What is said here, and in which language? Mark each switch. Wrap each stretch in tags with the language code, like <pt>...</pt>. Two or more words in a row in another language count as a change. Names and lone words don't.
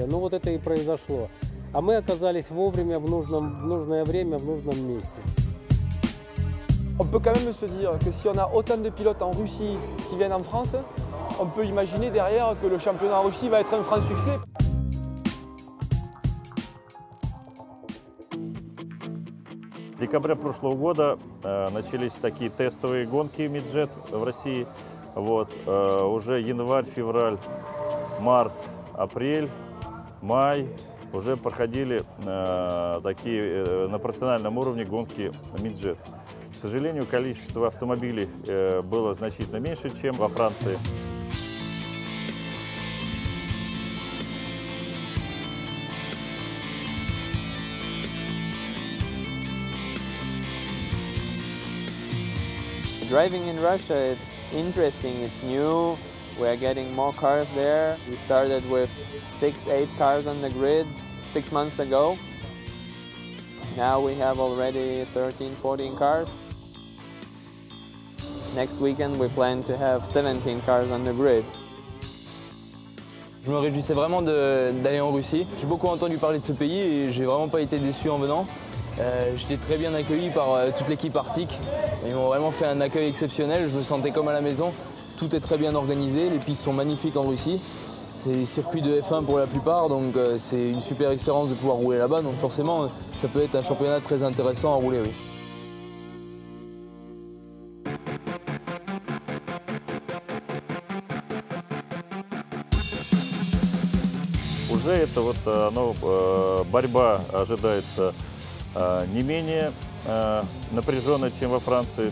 <ru>Но вот это и произошло. А мы оказались вовремя, в нужное время, в нужном месте.</ru> <fr>On peut quand même se dire que si on a autant de pilotes en Russie qui viennent en France, on peut imaginer derrière que le championnat en Russie va être un franc succès.</fr> <ru>В декабре прошлого года начались такие тестовые гонки Midjet в России. Вот, уже январь, февраль, март, апрель, май уже проходили такие на профессиональном уровне гонки Midjet. К сожалению, количество автомобилей было значительно меньше, чем во Франции.</ru> <en>Driving in Russia, it's interesting, it's new. We are getting more cars there. We started with 6-8 cars on the grid 6 months ago. Now we have already 13-14 cars. Next weekend we plan to have 17 cars on the grid.</en> <fr>Je me réjouissais vraiment d'aller en Russie. J'ai beaucoup entendu parler de ce pays et j'ai vraiment pas été déçu en venant. J'étais très bien accueilli par toute l'équipe Arctic. Ils m'ont vraiment fait un accueil exceptionnel, je me sentais comme à la maison. Tout est très bien organisé, les pistes sont magnifiques en Russie. C'est des circuits de F1 pour la plupart, donc c'est une super expérience de pouvoir rouler là-bas. Donc forcément, ça peut être un championnat très intéressant à rouler, oui.</fr> <ru>Уже это вот борьба ожидается не менее напряженная, чем во Франции.</ru>